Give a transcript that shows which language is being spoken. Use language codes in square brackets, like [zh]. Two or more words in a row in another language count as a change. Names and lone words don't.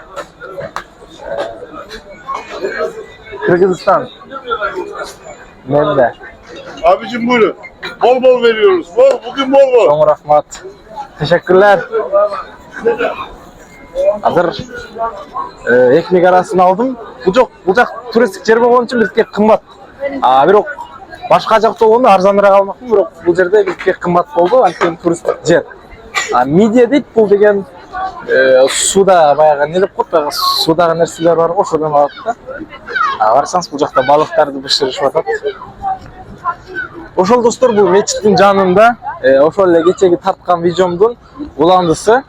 [tr] Kırgızistan. Ben de. Abicim buyurun. Bol veriyoruz. Bugün bol. Çok rahmat. Teşekkürler. Hazır ekmek arasını aldım. [ky] Bu жак туристтик жер болгон үчүн бизге кымбат. Бирок башка жакта болгондо арзаныраак алмакмын, бирок бул жерде бизге кымбат болду, анткени туристтик жер. Мидия дейт, бул деген суда баягы эмне деп коет, баягы судагы нерселер бар го, ошодон алат да. Барсаңыз бул жакта балыктарды бышырышып атат. Ошол достор, бул мечиттин жанында ошол эле кечеги тарткан видеомдун уландысы.